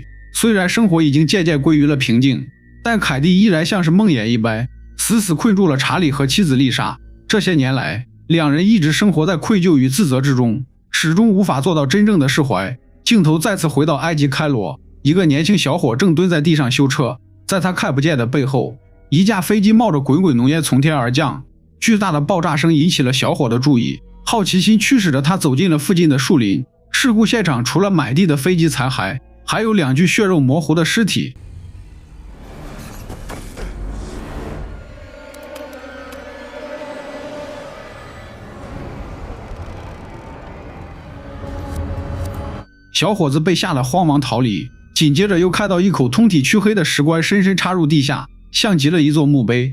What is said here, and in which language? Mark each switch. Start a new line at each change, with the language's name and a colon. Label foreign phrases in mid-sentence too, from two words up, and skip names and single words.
Chinese: 雖然生活已經漸漸歸於了平靜，但凱蒂依然像是夢魘一般，死死困住了查理和妻子麗莎。這些年來，2人一直生活在愧疚與自責之中，始終無法做到真正的釋懷。鏡頭再次回到埃及開羅，一個年輕小伙正蹲在地上修車，在他看不見的背後，一架飛機冒着滾滾濃煙從天而降，巨大的爆炸聲引起了小伙的注意，好奇心驅使着他走進了附近的樹林。事故現場除了滿地的飛機殘骸，還有2具血肉模糊的屍體。小伙子被嚇得慌忙逃離，緊接着又看到一口通體黢黑的石棺深深插入地下，像極了一座墓碑。